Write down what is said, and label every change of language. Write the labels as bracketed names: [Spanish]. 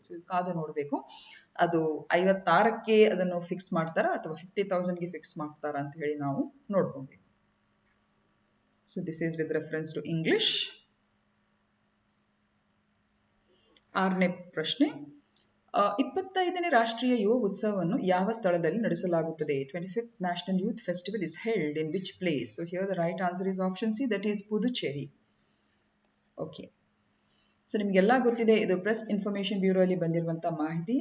[Kannada] So ಕಾದು ನೋಡಬೇಕು, ಅದು 56ಕ್ಕೆ ಅದನ್ನು ಫಿಕ್ಸ್ ಮಾಡ್ತಾರಾ ಅಥವಾ 50,000ಗೆ ಫಿಕ್ಸ್ ಮಾಡ್ತಾರಾ ಅಂತ ಹೇಳಿ ನಾವು ನೋಡ್ಕೊಬೇಕು. [English] So this is with reference to English. [Kannada] 6ನೇ ಪ್ರಶ್ನೆ, 25ನೇ ರಾಷ್ಟ್ರೀಯ ಯುವ ಉತ್ಸವವನ್ನು ಯಾವ ಸ್ಥಳದಲ್ಲಿ ನಡೆಸಲಾಗುತ್ತದೆ? [English] 25th National Youth Festival is held in which place? So here the right answer is option C, that is Puducherry. [Kannada] Okay, so ನಿಮಗೆಲ್ಲ ಗೊತ್ತಿದೆ, ಇದು ಪ್ರೆಸ್ ಇನ್ಫಾರ್ಮೇಶನ್ ಬ್ಯೂರೋ ಅಲ್ಲಿ ಬಂದಿರುವಂತ ಮಾಹಿತಿ.